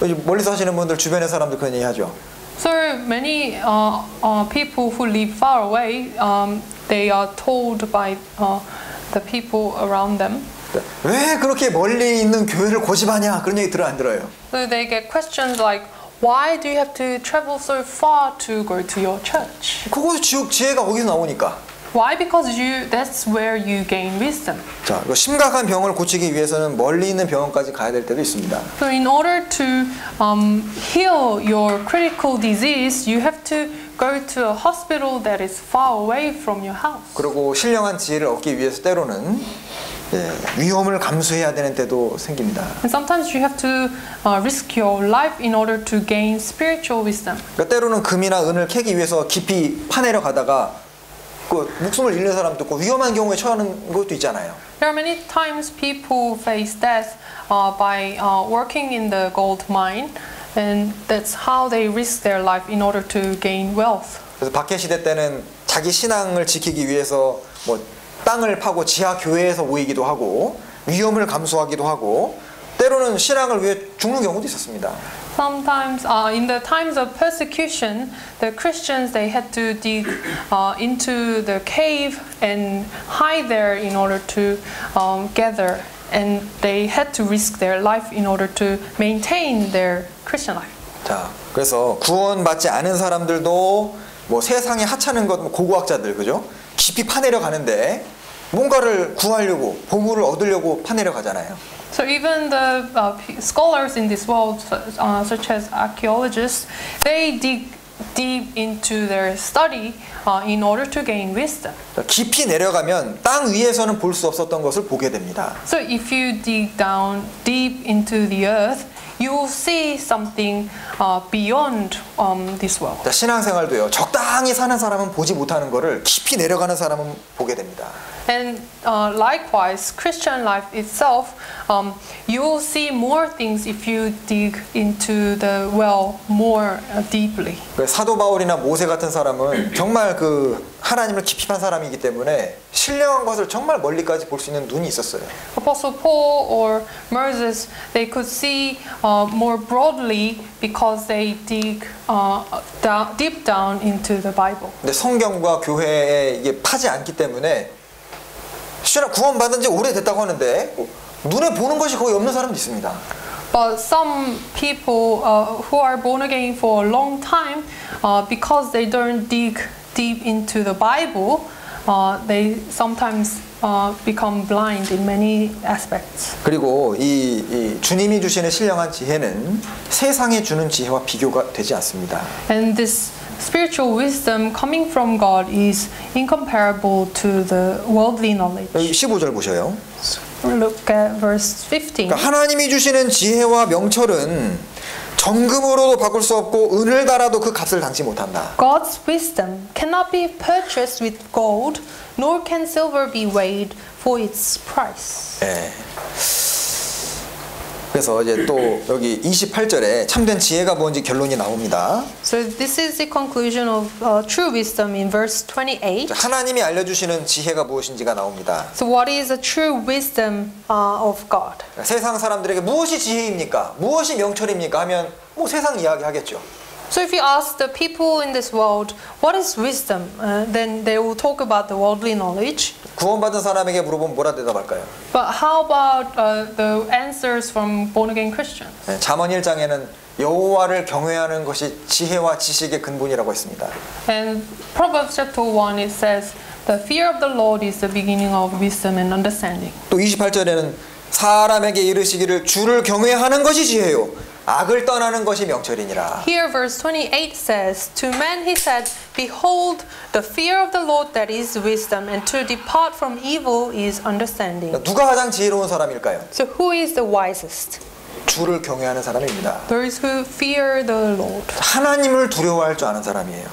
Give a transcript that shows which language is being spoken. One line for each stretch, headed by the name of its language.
Korean: 멀리서 사시는 분들 주변의 사람들 그런 얘기 하죠.
English: So many people who live far away, they are told by the people around them.
Korean: 왜 그렇게 멀리 있는 교회를 고집하냐 그런 얘기 들어 안 들어요?
English: So they get questions like, why do you have to travel so far to go to your church?
Korean: 그곳에 지혜가 거기서 나오니까.
English: Why? Because that's where you gain wisdom.
Korean: 자, 심각한 병을 고치기 위해서는 멀리 있는 병원까지 가야 될 때도 있습니다.
English: So in order to heal your critical disease, you have to go to a hospital that is far away from your house.
Korean: 그리고 신령한 지혜를 얻기 위해서 때로는 위험을 감수해야 되는 때도 생깁니다.
English: And sometimes you have to risk your life in order to gain spiritual wisdom.
Korean: 그러니까 때로는 금이나 은을 캐기 위해서 깊이 파내려 가다가 그 목숨을 잃는 사람도 있고 위험한 경우에 처하는 것도 있잖아요.
English: There are many times people face death by working in the gold mine, and that's how they risk their life in order to gain wealth.
Korean: 그래서 박해 시대 때는 자기 신앙을 지키기 위해서 뭐 땅을 파고 지하 교회에서 모이기도 하고 위험을 감수하기도 하고 때로는 신앙을 위해 죽는 경우도 있었습니다.
English: Sometimes, in the times of persecution, the Christians they had to dig into the cave and hide there in order to gather, and they had to risk their life in order to maintain their Christian life.
Korean: 자, 그래서 구원받지 않은 사람들도 뭐 세상에 하찮은 것 고고학자들 그죠? 깊이 파내려 가는데 뭔가를 구하려고 보물을 얻으려고 파내려 가잖아요.
English: So even the scholars in this world, such as archaeologists, they dig deep into their study in order to gain wisdom.
Korean: 깊이 내려가면 땅 위에서는 볼 수 없었던 것을 보게 됩니다.
English: So if you dig down deep into the earth, you will see something beyond this world.
Korean: 자, 신앙생활도요. 적당히 사는 사람은 보지 못하는 거를 깊이 내려가는 사람은 보게 됩니다.
English: And likewise, Christian life itself, you will see more things if you dig into the well more deeply.
Korean: 사도 바울이나 모세 같은 사람은 정말 그 하나님을 깊이 판 사람이기 때문에 신령한 것을 정말 멀리까지 볼 수 있는 눈이 있었어요.
English: Apostle Paul or Moses, they could see more broadly because they dig deep down into the Bible.
Korean: 근데 성경과 교회에 이게 파지 않기 때문에 신앙 구원받은 지 오래됐다고 하는데 눈에 보는 것이 거의 없는 사람도 있습니다.
English: But some people who are born again for a long time, because they don't dig deep into the Bible, they sometimes become blind in many aspects.
Korean: 그리고 이 주님이 주시는 신령한 지혜는 세상에 주는 지혜와 비교가 되지 않습니다.
English: And this spiritual wisdom coming from God is incomparable to the worldly knowledge.
Korean: 여기 15절 보셔요.
English: Look at verse 15.
Korean: 그러니까 하나님이 주시는 지혜와 명철은 정금으로도 바꿀 수 없고 은을 달아도 그 값을 당치 못한다.
English: God's wisdom cannot be purchased with gold, nor can silver be weighed for its price.
Korean: 예. 그래서 이제 또 여기 28절에 참된 지혜가 뭔지 결론이 나옵니다.
English: So this is the conclusion of true wisdom in verse 28.
Korean: 하나님이 알려주시는 지혜가 무엇인지가 나옵니다.
English: So what is the true wisdom of God?
Korean: 세상 사람들에게 무엇이 지혜입니까? 무엇이 명철입니까? 하면 뭐 세상 이야기 하겠죠.
English: So if you ask the people in this world, what is wisdom? Then they will talk about the worldly knowledge.
Korean: 구원받은 사람에게 물어보면 뭐라 대답할까요?
English: But how about the answers from born-again Christians?
Korean: 잠언 1장에는 여호와를 경외하는 것이 지혜와 지식의 근본이라고 했습니다.
English: And Proverbs chapter 1 it says, the fear of the Lord is the beginning of wisdom and understanding.
Korean: 또 28절에는 사람에게 이르시기를 주를 경외하는 것이 지혜요 악을 떠나는 것이 명철이니라.
English: Here verse 28 says, to man he said, behold, the fear of the Lord that is wisdom, and to depart from evil is understanding.
Korean: 누가 가장 지혜로운 사람일까요?
English: So who is the wisest?
Korean: 주를 경외하는 사람입니다.
English: Those who fear the Lord.
Korean: 하나님을 두려워할 줄 아는 사람이에요.